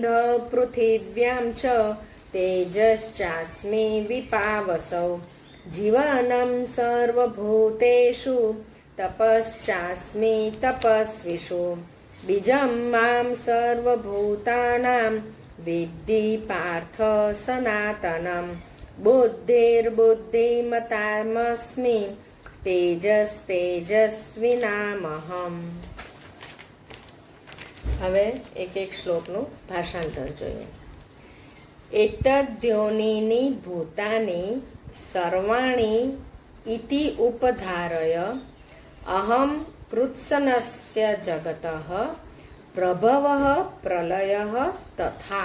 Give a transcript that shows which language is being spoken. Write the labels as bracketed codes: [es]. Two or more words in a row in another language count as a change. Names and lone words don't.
[sa] पृथिव्यां च तेजश्चास्मि विपावसौ जीवनं सर्वभूतेषु तपश्चास्मि तपस्विषु बीजं मां सर्वभूतानां विद्धि पार्थ सनातनं बुद्धिर्बुद्धिमतामस्मि तेजस्तेजस्विनामहम्। [gu] હવે એક શ્લોકનું ભાષાંતર જોઈએ। [sa] એતદ્યોનિની ભૂતાની સર્વાણી ઇતિ ઉપધારય અહમ કૃત્સ્નસ્ય જગતઃ પ્રભવઃ પ્રલયઃ તથા।